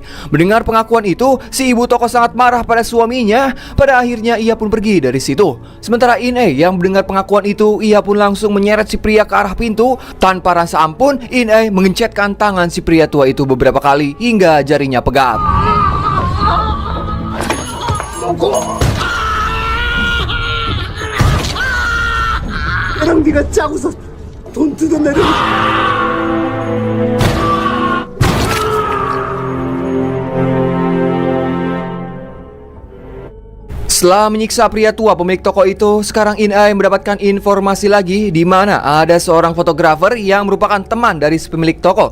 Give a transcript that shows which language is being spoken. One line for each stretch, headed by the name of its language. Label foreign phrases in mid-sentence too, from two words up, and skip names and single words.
Indonesian: Mendengar pengakuan itu, si ibu toko sangat marah pada suaminya. Pada akhirnya ia pun pergi dari situ. Sementara In-ai yang mendengar pengakuan itu, ia pun langsung menyeret si pria ke arah pintu. Tanpa rasa ampun, In-ai mengencetkan tangan si pria tua itu beberapa kali hingga jarinya pegat.
Korean: 얘랑 네가 짜고서 돈 뜯어내려.
Indonesian: Setelah menyiksa pria tua pemilik toko itu, sekarang In-ai mendapatkan informasi lagi di mana ada seorang fotografer yang merupakan teman dari si pemilik toko.